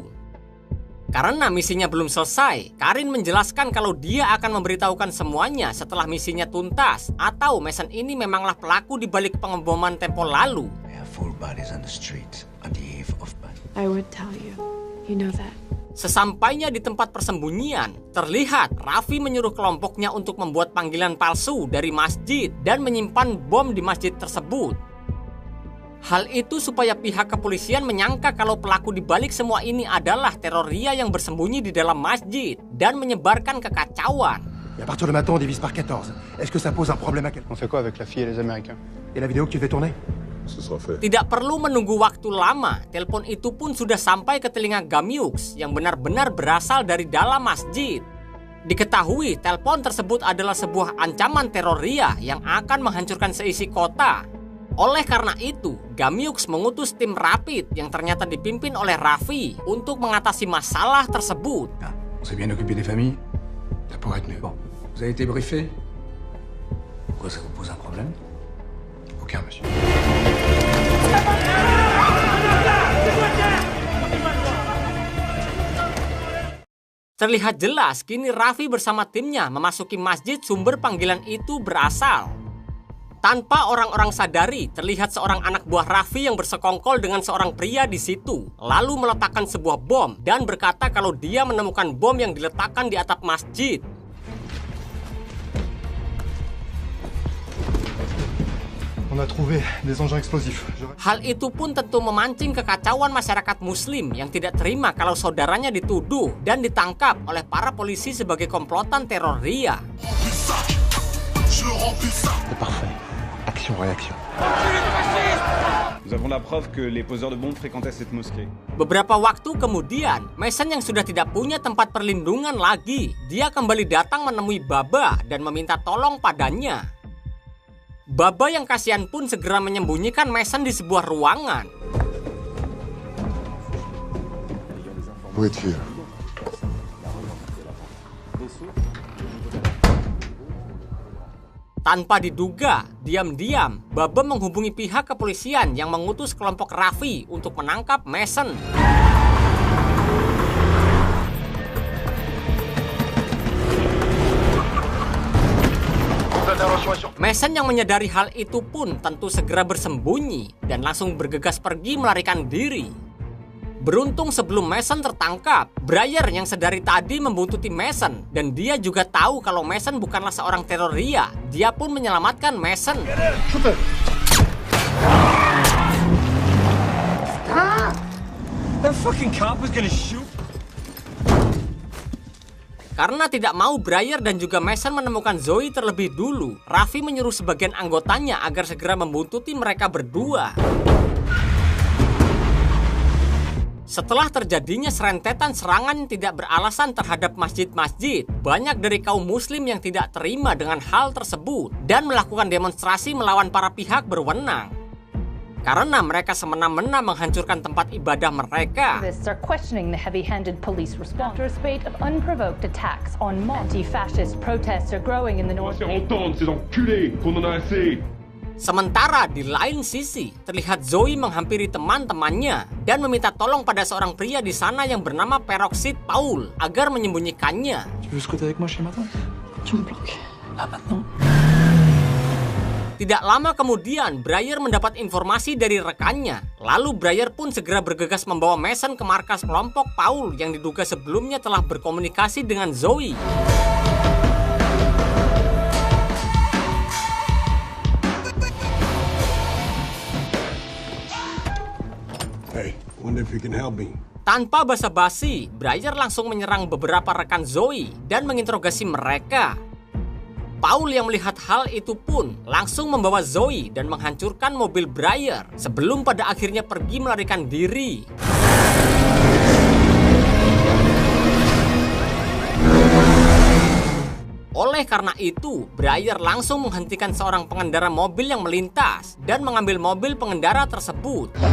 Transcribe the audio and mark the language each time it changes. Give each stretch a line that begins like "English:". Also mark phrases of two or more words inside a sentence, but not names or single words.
Indonesian: Karena misinya belum selesai, Karin menjelaskan kalau dia akan memberitahukan semuanya setelah misinya tuntas atau Mason ini memanglah pelaku di balik pengeboman tempo lalu.
English: I would tell you. You know that.
Indonesian: Sesampainya di tempat persembunyian, terlihat Raffi menyuruh kelompoknya untuk membuat panggilan palsu dari masjid dan menyimpan bom di masjid tersebut. Hal itu supaya pihak kepolisian menyangka kalau pelaku di balik semua ini adalah teroria yang bersembunyi di dalam masjid dan menyebarkan kekacauan.
French: Et à partir de maintenant, on divise par 14. Est-ce que ça pose un problème à quelqu'un? On fait quoi avec la fille et les Américains? Et la vidéo que tu fais tourner? Ce sera fait.
Indonesian: Tidak perlu menunggu waktu lama, telepon itu pun sudah sampai ke telinga Gamiux yang benar-benar berasal dari dalam masjid. Diketahui telepon tersebut adalah sebuah ancaman teroria yang akan menghancurkan seisi kota. Oleh karena itu, Gamiux mengutus tim rapid yang ternyata dipimpin oleh Raffi untuk mengatasi masalah tersebut.
French: On s'est bien occupé des familles. Ça pourrait être mieux. Bon, vous avez été briefé? Pourquoi ça vous pose un problème? Aucun, monsieur.
Indonesian: Terlihat jelas kini Raffi bersama timnya memasuki masjid sumber panggilan itu berasal. Tanpa orang-orang sadari, terlihat seorang anak buah Raffi yang bersekongkol dengan seorang pria di situ, lalu meletakkan sebuah bom dan berkata kalau dia menemukan bom yang diletakkan di atap masjid.
French: On a trouvé des engins explosifs.
Indonesian: Hal itu pun tentu memancing kekacauan masyarakat muslim yang tidak terima kalau saudaranya dituduh dan ditangkap oleh para polisi sebagai komplotan teroria.
French: Parfait. Action-réaction. Nous avons la preuve que les poseurs de bombes fréquentaient cette mosquée.
Indonesian: Beberapa waktu kemudian, Mason yang sudah tidak punya tempat perlindungan lagi, dia kembali datang menemui Baba dan meminta tolong padanya. Baba yang kasihan pun segera menyembunyikan Mason di sebuah ruangan.
English: Wait here.
Indonesian: Tanpa diduga, diam-diam, Baba menghubungi pihak kepolisian yang mengutus kelompok Raffi untuk menangkap Mason. Mason yang menyadari hal itu pun tentu segera bersembunyi dan langsung bergegas pergi melarikan diri. Beruntung sebelum Mason tertangkap, Briar yang sedari tadi membuntuti Mason dan dia juga tahu kalau Mason bukanlah seorang teroria. Dia pun menyelamatkan Mason.
English: That fucking cop was gonna shoot.
Indonesian: Karena tidak mau Breyer dan juga Mason menemukan Zoe terlebih dulu, Raffi menyuruh sebagian anggotanya agar segera membuntuti mereka berdua. Setelah terjadinya serentetan serangan yang tidak beralasan terhadap masjid-masjid, banyak dari kaum muslim yang tidak terima dengan hal tersebut dan melakukan demonstrasi melawan para pihak berwenang. Karena mereka semena-mena menghancurkan tempat ibadah mereka.
English: Activists are questioning the heavy-handed police response after a spate of unprovoked attacks on mosques. Anti-fascist protests are growing in the north.
Indonesian: Sementara di lain sisi, terlihat Zoe menghampiri teman-temannya dan meminta tolong pada seorang pria di sana yang bernama Peroxide Paul agar menyembunyikannya. Tidak lama kemudian, Breyer mendapat informasi dari rekannya. Lalu Breyer pun segera bergegas membawa Mason ke markas kelompok Paul yang diduga sebelumnya telah berkomunikasi dengan Zoe.
English: Hey, wonder if you can help me.
Indonesian: Tanpa basa-basi, Breyer langsung menyerang beberapa rekan Zoe dan menginterogasi mereka. Paul yang melihat hal itu pun langsung membawa Zoe dan menghancurkan mobil Breyer sebelum pada akhirnya pergi melarikan diri. Oleh karena itu, Breyer langsung menghentikan seorang pengendara mobil yang melintas dan mengambil mobil pengendara tersebut.